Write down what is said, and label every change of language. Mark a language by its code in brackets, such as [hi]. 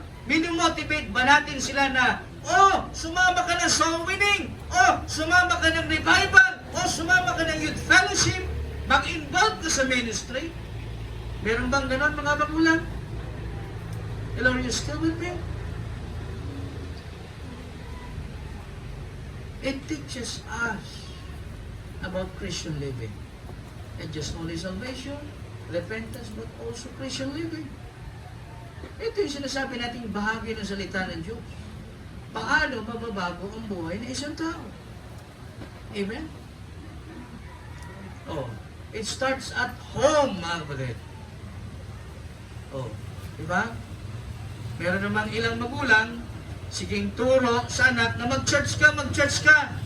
[tl] Minimotivate ba natin sila na, sumama ka ng soul winning? Sumama ka ng revival? Sumama ka ng youth fellowship? Mag-involve ka sa ministry? Meron bang ganon mga magulang? [en] Hello, are you still with me? It teaches us about Christian living. And just only salvation, repentance, but also Christian living. [tl] Ito yung sinasabi nating bahagi ng salita ng Diyos. Paano mababago ang buhay ng isang tao? Amen? [en] It starts at home, [tl] mga kapatid. Diba? Meron namang ilang magulang, siging turo sa anak na mag-church ka.